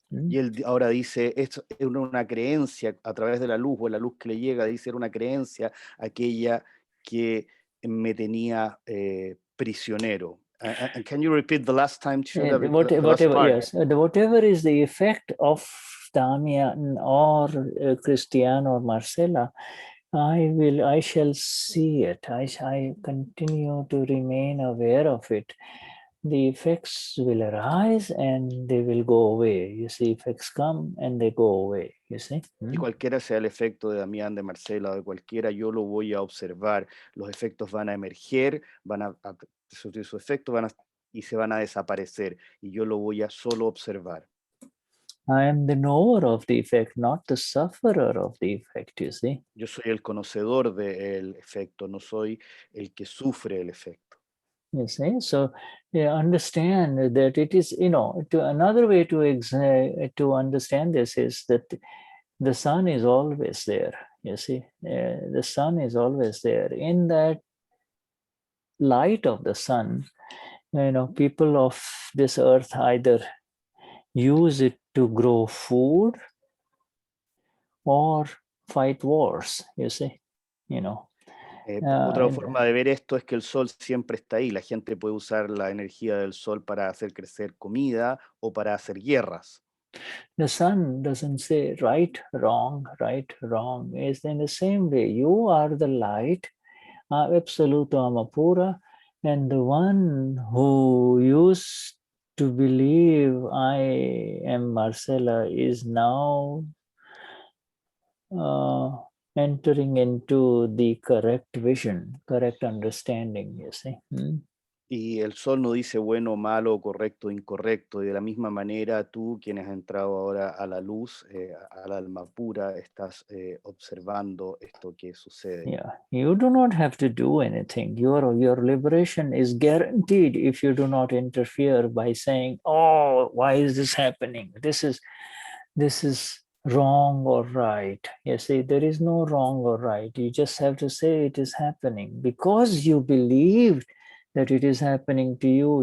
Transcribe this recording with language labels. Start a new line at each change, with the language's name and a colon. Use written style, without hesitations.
Spanish: Y él ahora dice, es una creencia a través de la luz, o la luz que le llega, dice, era una creencia aquella que me tenía prisionero.
English: And can you repeat the last time, Shuddha, the last whatever, part? yes, whatever is the effect of Damian or Cristian or Marcela, I shall see it. I continue to remain aware of it. The effects will arise and they will go away. You see, effects come and they go away. You see?
Spanish: Y cualquiera sea el efecto de Damián, de Marcela o de cualquiera, yo lo voy a observar. Los efectos van a emerger, van a surtir su efecto, y se van a desaparecer. Y yo lo voy a solo observar.
English: I am the knower of the effect, not the sufferer of the effect, you see.
Spanish: Yo soy el conocedor del efecto, no soy el que sufre el efecto.
English: You see, so understand that it is, another way to understand this is that the sun is always there. You see, the sun is always there. In that light of the sun, people of this earth either use it to grow food or fight wars. You see,
Spanish: Otra forma de ver esto es que el sol siempre está ahí. La gente puede usar la energía del sol para hacer crecer comida o para hacer guerras.
English: The sun doesn't say right, wrong. It's in the same way. You are the light, absoluto amapura, and the one who used to believe I am Marcela is now entering into the correct vision, correct understanding, you see.
Spanish: Y el sol no dice bueno, malo, correcto, incorrecto. Y de la misma manera, tú, quien has entrado ahora a la luz, al alma pura, estás observando esto que sucede.
English: Yeah, you do not have to do anything. Your liberation is guaranteed if you do not interfere by saying, "Oh, why is this happening? This is wrong or right." You see, there is no wrong or right. You just have to say it is happening because you believe that it is happening to you.